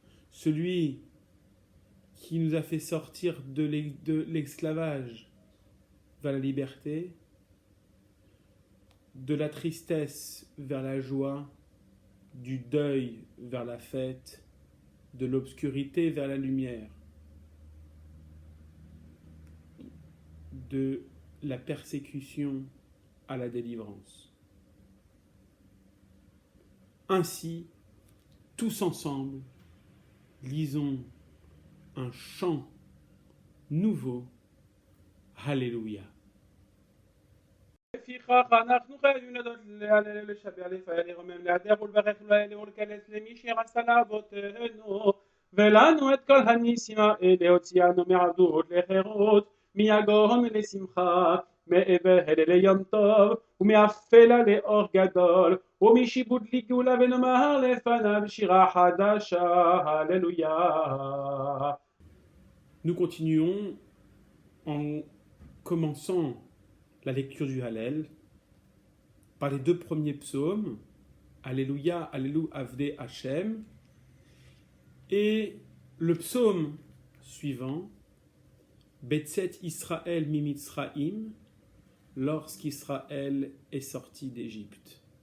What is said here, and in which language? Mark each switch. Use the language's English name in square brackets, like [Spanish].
[French] Celui qui nous a fait sortir de l'esclavage vers la liberté, de la tristesse vers la joie, du deuil vers la fête, de l'obscurité vers la lumière, de la persécution à la délivrance. Ainsi, tous ensemble, lisons un chant nouveau. Alléluia. [Hebrew] לפיכך אנחנו חייבים לדעת להלל, לשבח, לפעל, לרומם, להדר ולברך ולקלס למי שעשה לאבותינו ולנו את כל הניסים האלה, הוציאנו מעבדות לחירות, מיגון לשמחה, מאבל ליום טוב ומאפלה לאור גדול, ומשיבוד לגאולה, ונאמר לפניו שירה חדשה. הללויה. [French] Nous continuons en commençant la lecture du Hallel par les deux premiers psaumes, Alléluia, Alléluia, Avdei Hashem, et le psaume suivant, Betzet Israël Mimitzraim, lorsqu'Israël est sorti d'Égypte.